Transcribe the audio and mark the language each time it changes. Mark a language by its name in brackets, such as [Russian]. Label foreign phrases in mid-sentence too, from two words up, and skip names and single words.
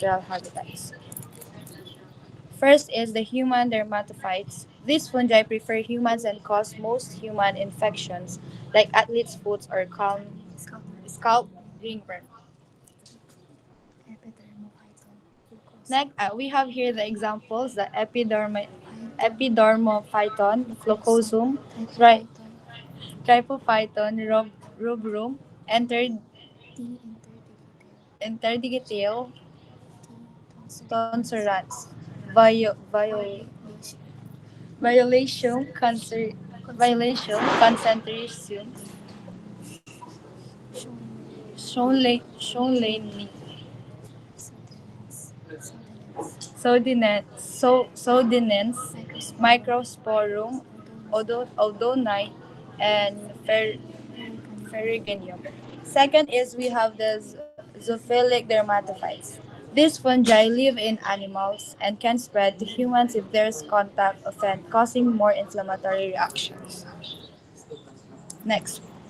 [English] First is the human dermatophytes. These fungi prefer humans and cause most human infections like athlete's foot or scalp ringworm. Next, we have here the examples: the Epidermophyton, Flocosum, Trypophyton, rubrum, Interdigitail, Tonsurans, Violation, Concentration, Schoenlein, Sodinens, Microsporum, Odonite, and Ferruginium. Second is we have the zoophilic dermatophytes. These fungi live in animals and can spread to humans if there's contact offend, causing more inflammatory reactions. Next.